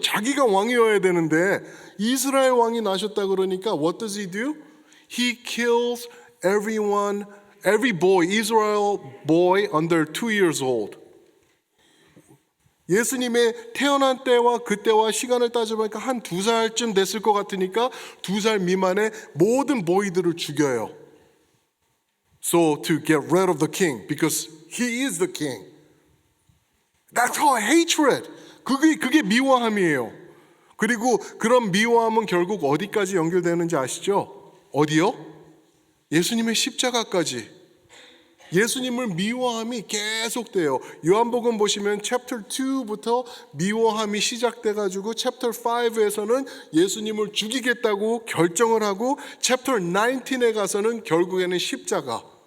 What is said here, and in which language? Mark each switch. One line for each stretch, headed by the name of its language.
Korean: 자기가 왕이어야 되는데 이스라엘 왕이 나셨다 그러니까
English: what does he do? He kills every boy, Israel boy under 2 years old.
Korean: 예수님의 태어난 때와 그때와 시간을 따져보니까 한 2살쯤 됐을 것 같으니까 2살 미만의 모든 보이들을 죽여요.
English: So to get rid of the king, because he is the king. That's called hatred.
Korean: 그게 미워함이에요. 그리고 그런 미워함은 결국 어디까지 연결되는지 아시죠? 어디요? 예수님의 십자가까지. 예수님을 미워함이 계속돼요. 요한복음 보시면 chapter 2부터 미워함이 시작돼가지고 chapter 5에서는 예수님을 죽이겠다고 결정을 하고 chapter 19에 가서는 결국에는 십자가.